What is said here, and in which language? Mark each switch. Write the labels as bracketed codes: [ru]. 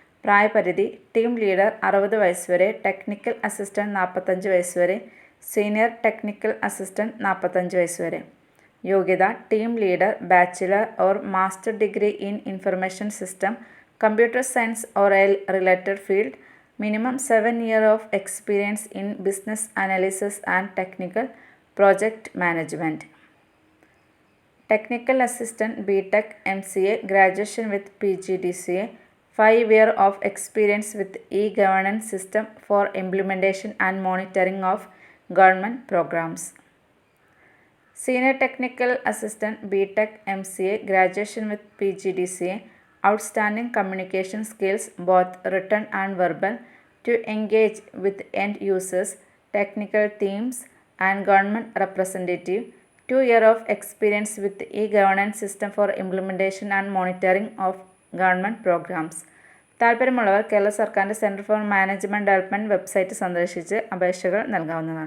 [ml] പ്രായപരിധി: team leader 60 വയസ്സ് വരെ, ടെക്നിക്കൽ അസിസ്റ്റന്റ് 45 വയസ്സ് വരെ, സീനിയർ ടെക്നിക്കൽ അസിസ്റ്റന്റ് 45 വയസ്സ് വരെ. [en] യോഗ്യത: team leader bachelor or master degree in information system, computer science or a related field. Minimum 7 years of experience in business analysis and technical project management. Technical assistant BTech MCA graduation with PGDCA. 5 years of experience with e-governance system for implementation and monitoring of government programs. Senior technical assistant BTech MCA graduation with PGDCA. Outstanding communication skills, both written and verbal, to engage with end users, technical teams and government representative. 2 years of experience with e-governance system for implementation and monitoring of government programs. [ml] താൽപ്പര്യമുള്ളവർ കേരള സർക്കാരിൻ്റെ centre for management development website സന്ദർശിച്ച് അപേക്ഷകൾ നൽകാവുന്നതാണ്.